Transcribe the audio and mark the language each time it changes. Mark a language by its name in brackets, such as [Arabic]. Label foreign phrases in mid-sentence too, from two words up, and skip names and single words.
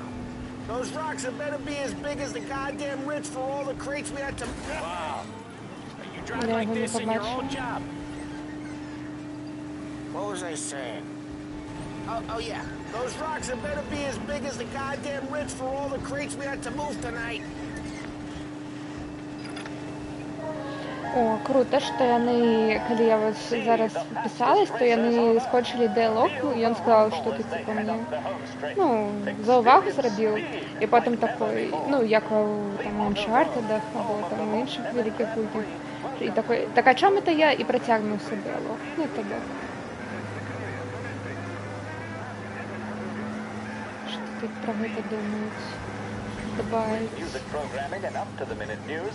[English] Those rocks had better be as big as the goddamn ridge for all the crates we had to... Wow. You drive like this in your own job. What was I saying? Oh yeah. Those rocks had better be as big as the goddamn ridge for all the crates we had to move tonight. [Belarusian] О, круто, што яны, калі я вось зараз пісалась, то яны скончылі дыялог, і ён сказаў, што ты, типа, мне, ну, за ўвагу зрабіў, і потым такой, ну, як у, там, Uncharted-ах, або, там, у іншых великіх гульнях, і такой, так, а чым это я і працягнуўся дыялог? Ну, это да. Што тут пра гэта думаюць? [English] Music programming and up-to-the-minute news.